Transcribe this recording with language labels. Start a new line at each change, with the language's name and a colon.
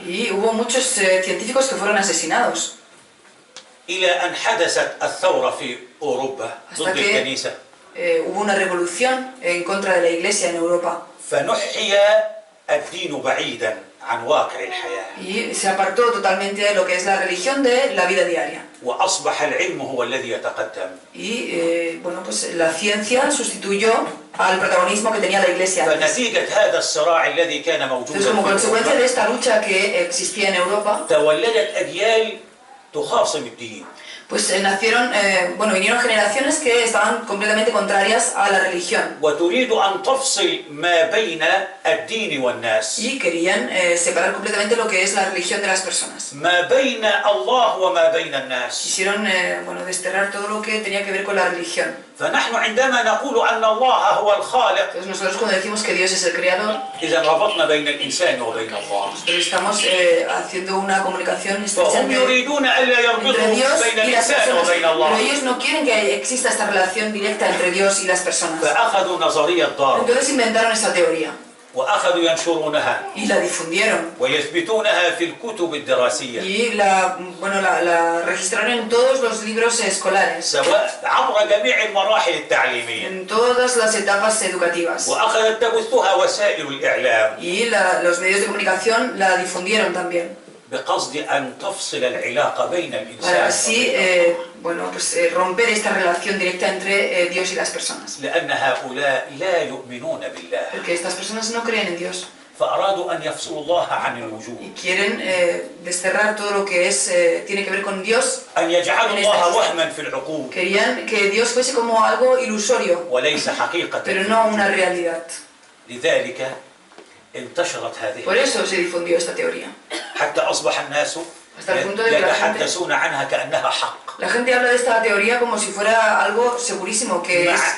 Spanish: Y hubo muchos científicos que fueron asesinados.
Arabic: إلى أن حدثت الثورة في أوروبا
Spanish: Hasta
Arabic: ضد
Spanish: que
Arabic: الكنيسة.
Spanish: hubo una revolución en contra de la iglesia en Europa.
Arabic: فنحي الدين بعيدا عن واقع الحياة.
Spanish: Y se apartó totalmente de lo que es la religión de la vida diaria.
Arabic: وأصبح العلم هو الذي يتقدم.
Spanish: Y bueno, pues la ciencia sustituyó al protagonismo que tenía la iglesia antes.
Arabic: فنتيجة هذا الصراع الذي كان
Spanish: Entonces,
Arabic: موجودا
Spanish: como
Arabic: في
Spanish: consecuencia de
Arabic: أوروبا
Spanish: esta lucha que existía en Europa,
Arabic: تولدت أجيال تخاصم الدين.
Spanish: pues nacieron, vinieron generaciones que estaban completamente contrarias a la religión
Arabic: وتريد أن تفصل ما بين الدين والناس.
Spanish: y querían separar completamente lo que es la religión de las personas.
Arabic: ما بين الله وما بين الناس.
Spanish: Quisieron, desterrar todo lo que tenía que ver con la religión.
Arabic: فنحن عندما نقول أن الله هو الخالق
Spanish: Entonces nosotros cuando decimos que Dios es el creador,
Arabic: إذا ربطنا بين الإنسان وبين الله.
Spanish: pero estamos haciendo una comunicación estrecha
Arabic: فهم يريدون ألا
Spanish: entre
Arabic: يربطوا
Spanish: Dios
Arabic: بين
Spanish: y las
Arabic: الإنسان
Spanish: personas.
Arabic: وبين
Spanish: Pero
Arabic: الله.
Spanish: ellos no quieren que exista esta relación directa entre Dios y las personas.
Arabic: فأخذوا نظرية داروين
Spanish: Entonces inventaron esta teoría
Arabic: وأخذوا ينشرونها
Spanish: y la difundieron.
Arabic: ويثبتونها في الكتب الدراسية
Spanish: Y la registraron en todos los libros escolares,
Arabic: سواء عبر جميع المراحل التعليمية.
Spanish: en todas las etapas educativas.
Arabic: وأخذت تبثها وسائل الإعلام
Spanish: Y los medios de comunicación la difundieron también.
Arabic: بقصد أن تفصل العلاقة بين
Spanish: Para
Arabic: الإنسان
Spanish: así, romper esta relación directa entre Dios y las personas.
Arabic: لأن هؤلاء لا يؤمنون بالله
Spanish: Porque estas personas no creen en Dios
Arabic: فأرادوا أن يفصلوا الله عن
Spanish: y
Arabic: الوجود
Spanish: quieren desterrar todo lo que tiene que ver con Dios.
Arabic: أن يجعلوا الله وهما في العقول
Spanish: Querían que Dios fuese como algo ilusorio,
Arabic: وليس حقيقة.
Spanish: pero no una realidad.
Arabic: لذلك انتشرت
Spanish: Por
Arabic: هذه
Spanish: eso se difundió esta teoría.
Arabic: حتى أصبح الناس
Spanish: Hasta el punto de que la gente,
Arabic: يتحدثون عنها كأنها حق
Spanish: la gente habla de esta teoría como si fuera algo segurísimo, que es